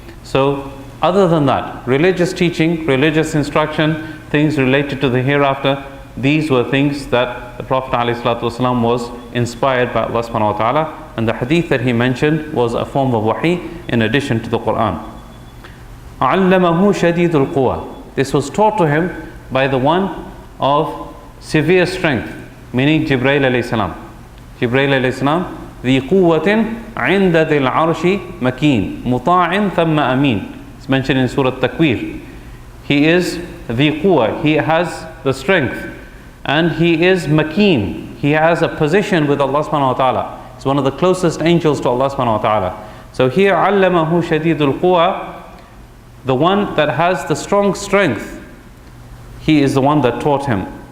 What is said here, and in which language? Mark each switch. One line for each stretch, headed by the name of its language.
English: So other than that, religious teaching, religious instruction, things related to the hereafter, these were things that the Prophet ﷺ was inspired by Allah subhanahu wa ta'ala, and the hadith that he mentioned was a form of wahi in addition to the Quran.
Arabic: عَلَّمَهُ شَدِيدُ الْقُوَى.
English: This was taught to him by the one of severe strength, meaning Jibreel alayhi salam. Jibreel alayhi salam,
Arabic: ذِي قُوَّةٍ عِنْدَ ذِي الْعَرْشِ مَكِينٍ مُطَاعٍ ثَمَّ أَمِينٍ.
English: It's mentioned in Surah Takwir. He is
Arabic: ذِي قُوَّة,
English: he has the strength, and he is makeen, he has a position with Allah subhanahu wa ta'ala. He's one of the closest angels to Allah subhanahu wa ta'ala. So here,
Arabic: عَلَّمَهُ شَدِيدُ الْقُوَى,
English: the one that has the strong strength, he is the one that taught him.